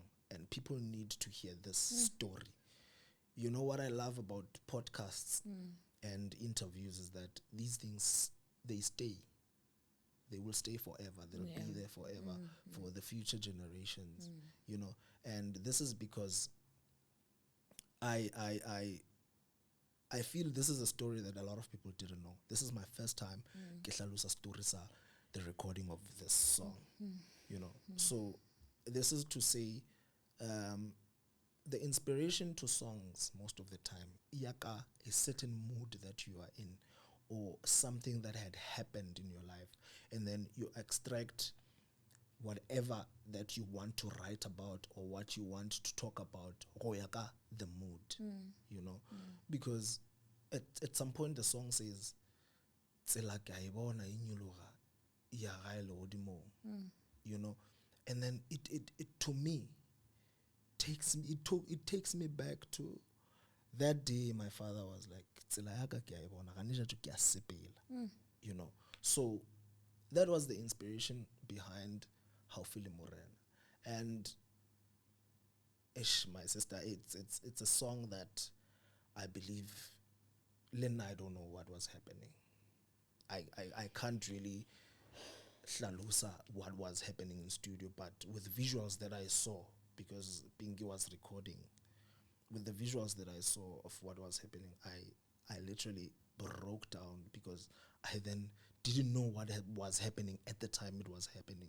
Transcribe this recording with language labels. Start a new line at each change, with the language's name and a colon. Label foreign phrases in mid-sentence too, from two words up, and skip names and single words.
English: And people need to hear this story. You know what I love about podcasts and interviews is that these things, they stay. They will stay forever. They'll be there forever for the future generations, you know. And this is because I feel this is a story that a lot of people didn't know. This is my first time
Southern Sotho: ke hlalosa
English: story sa the recording of this song, you know. So this is to say, the inspiration to songs most of the time, yaka a certain mood that you are in, or something that had happened in your life, and then you extract whatever that you want to write about or what you want to talk about, yaka the mood, you know, because at some point the song says,
Southern Sotho: "Tsela ke a e bona e nyologa, ya ga e le godimo,"
English: you know, and then it to me it takes me back to that day. My father was like,
Southern Sotho: "Tsela ya ka ke a e bona, ga ne ke a sepela,"
English: you know. So that was the inspiration behind Haufi Le Morena. And my sister, it's a song that I believe Lynn, I don't know what was happening. I can't really hlalusa what was happening in studio, but with visuals that I saw, because Pinky was recording, with the visuals that I saw of what was happening, I literally broke down, because I then didn't know what was happening at the time it was happening.